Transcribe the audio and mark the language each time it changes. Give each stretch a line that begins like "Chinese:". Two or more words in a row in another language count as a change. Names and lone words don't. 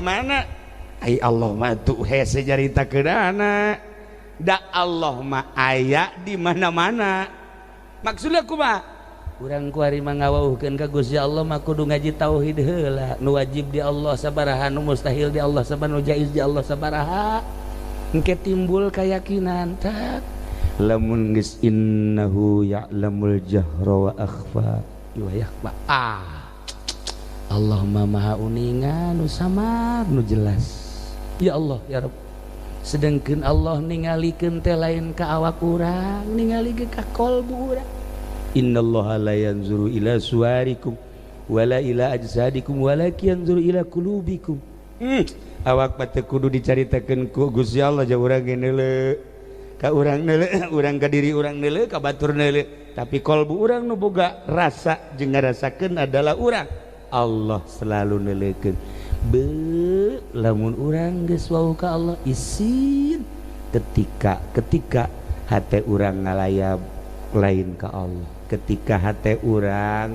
Sundanese: mana ai Allah mah tuh hese jaritakeunana da Allah mah aya di mana-mana maksudnya kumaha urang kuari mah ngawauhkeun ka Gusti Allah mah kudu ngaji tauhid heula nu wajib di Allah sabaraha nu mustahil di Allah sabaraha nu jaiz di Allah sabaraha engke timbul keyakinan tak lamun geus
Arabic: إنه يعلم الجهر وأخفى ويخفى
Sundanese: Allah mah maha uningan nu samar nu jelas
Arabic: يا الله يا رب
Sundanese: sedengkeun Allah ningalikeun teh lain ka awak urang ningali ge ka qalbu urang
Arabic: إن الله لا ينظر إلى صوركم ولا إلى أجسادكم ولكن ينظر إلى قلوبكم
Sundanese: awak mah teu kudu dicaritakeun ku Gusti Allah jeung urang ge neuleuh ka urang neuleuh urang ka diri urang neuleuh ka batur neuleuh tapi qalbu urang nu boga rasa jeung ngarasakeun adalah urang Allah selalu neuleukeun be lamun urang geus wau ka Allah isin ketika hate urang ngalayap lain ka Allah ketika hate urang